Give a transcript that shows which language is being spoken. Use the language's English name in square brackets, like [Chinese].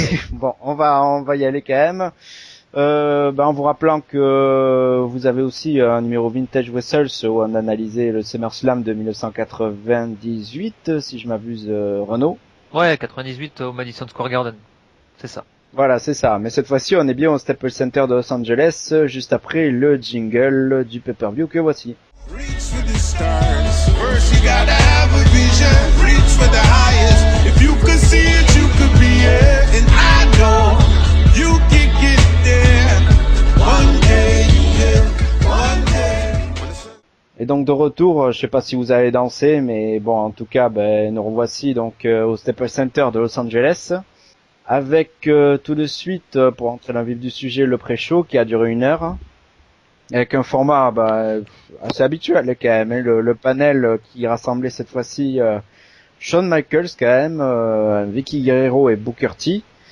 [French] Bon, on va y aller quand même. En vous rappelant que vous avez aussi un numéro Vintage Wrestles où on a analysé le SummerSlam de 1998, si je m'abuse, Renaud. Ouais, 98 au Madison Square Garden. C'est ça. Voilà, c'est ça. Mais cette fois-ci, on est bien au Staples Center de Los Angeles, juste après le jingle du pay-per-view que voici. [English] Reach for the stars. First you gotta have a vision. Reach for the highest. If you could see it, you could be it. And I know you can get there. One day, one day. [French] Et donc de retour, je sais pas si vous allez danser, mais bon, en tout cas, nous revoici donc au Staples Center de Los Angeles. Avec tout de suite, pour entrer dans le vif du sujet, le pré-show qui a duré 1 heure. Avec un format assez habituel quand même, hein, le panel qui rassemblait cette fois-ci Shawn Michaels quand même, Vicky Guerrero et Booker T.